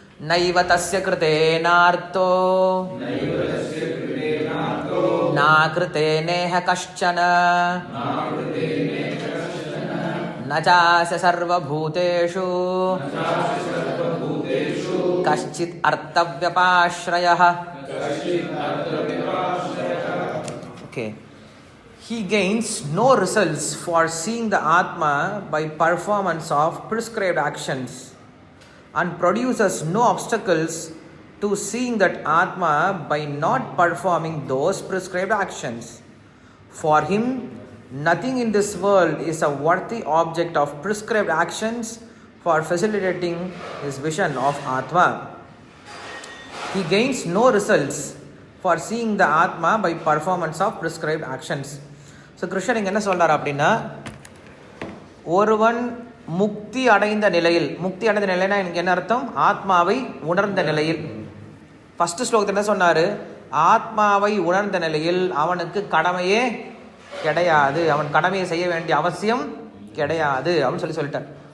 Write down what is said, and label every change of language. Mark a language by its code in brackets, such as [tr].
[sa] நைவ தஸ்ய கிருதேனார்த்தோ நா கிருதேனேஹ கஷ்சன நசாஸ்ய சர்வபூதேஷு கஷ்சித் அர்த்தவ்யபாஸ்ரயः. [en] Okay. He gains no results for seeing the Atma by performance of prescribed actions and produces no obstacles to seeing that Atma by not performing those prescribed actions. For him, nothing in this world is a worthy object of prescribed actions for facilitating his vision of Atma. He gains no results for seeing the Atma by performance of prescribed actions. [ta] So கிருஷ்ணர் இங்கே என்ன சொல்கிறார் அப்படின்னா, ஒருவன் முக்தி அடைந்த நிலையில், முக்தி அடைந்த நிலைனா எனக்கு என்ன அர்த்தம், ஆத்மாவை உணர்ந்த நிலையில். ஃபஸ்ட்டு ஸ்லோகத்தில் என்ன சொன்னார், ஆத்மாவை உணர்ந்த நிலையில் அவனுக்கு கடமையே கிடையாது, அவன் கடமையை செய்ய வேண்டிய அவசியம் கிடையாது அப்படின்னு சொல்லிட்டார்.